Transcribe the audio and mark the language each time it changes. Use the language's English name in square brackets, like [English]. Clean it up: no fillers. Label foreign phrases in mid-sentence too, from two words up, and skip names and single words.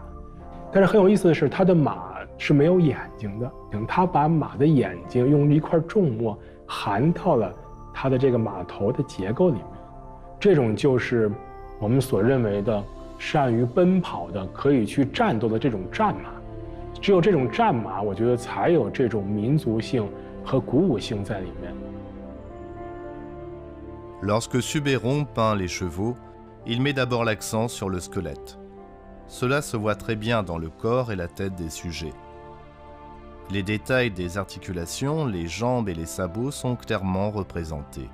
[Chinese] 但是很有意思的是，他的马是没有眼睛的，他把马的眼睛用一块重墨含到了他的这个马头的结构里面。这种就是我们所认为的善于奔跑的、可以去战斗的这种战马。只有这种战马，我觉得才有这种民族性和鼓舞性在里面。 [French] Lorsque Subeyron peint les chevaux, il met d'abord l'accent sur le squelette. Cela se voit très bien dans le corps et la tête des sujets. Les détails des articulations, les jambes et les sabots sont clairement représentés.